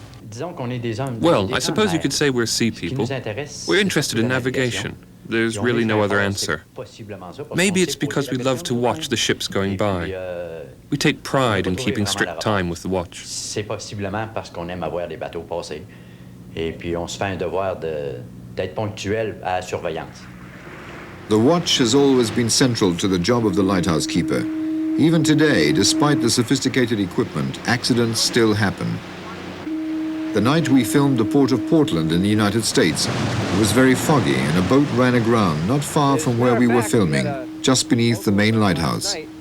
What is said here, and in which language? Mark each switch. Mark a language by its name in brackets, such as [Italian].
[English] Well, I suppose you could say we're sea people. We're interested in navigation. There's really no other answer. Maybe it's because we love to watch the ships going by. We take pride in keeping strict time with the watch. [French] C'est possiblement parce qu'on aime avoir les bateaux passer. Et puis on se fait un devoir d'être ponctuel à la surveillance. [English] The watch has always been central to the job of the lighthouse keeper. Even today, despite the sophisticated equipment, accidents still happen. The night we filmed the port of Portland in the United States, it was very foggy and a boat ran aground not far from where we were filming, just beneath the main lighthouse.